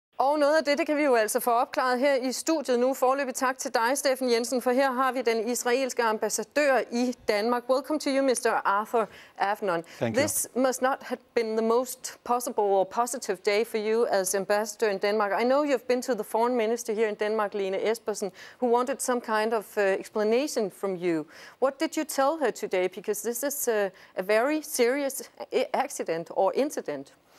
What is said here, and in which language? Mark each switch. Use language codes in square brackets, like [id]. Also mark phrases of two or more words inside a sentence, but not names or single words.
[da] Og noget af det kan vi jo altså få opklaret her i studiet nu. Foreløbig tak til dig, Steffen Jensen, for her har vi den israelske ambassadør i Danmark. [en] Welcome to you, Mr. Arthur Avnon. This must not have been the most possible or positive day for you as ambassador in Denmark. I know you've been to the foreign minister here in Denmark, Lene Espersen, who wanted some kind of explanation from you. What did you tell her today? Because this is a very serious accident or incident.